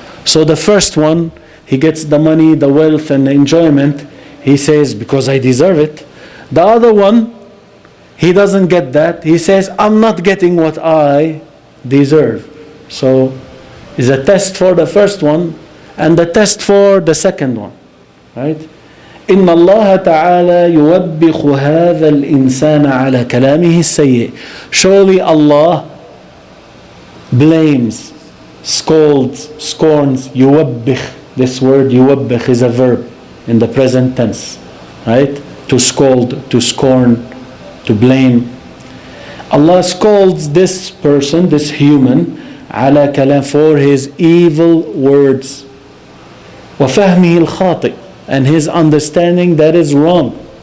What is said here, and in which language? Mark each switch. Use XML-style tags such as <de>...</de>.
<en>So the first one, he gets the money, the wealth, and the enjoyment. He says, because I deserve it. The other one, he doesn't get that. He says, I'm not getting what I deserve. So it's a test for the first one and the test for the second one, right?</en> <ar>إن الله تعالى يوبخ هذا الإنسان على كلامه السيء.</ar> <en>Surely Allah blames, scolds, scorns, يوبخ. This word يوبخ is a verb in the present tense, right? To scold, to scorn, to blame. Allah scolds this person, this human,</en> <ar>على كلام,</ar> <en>for his evil words,</en> <ar>وفهمه الخاطئ,</ar> <en>and his understanding that is wrong.</en>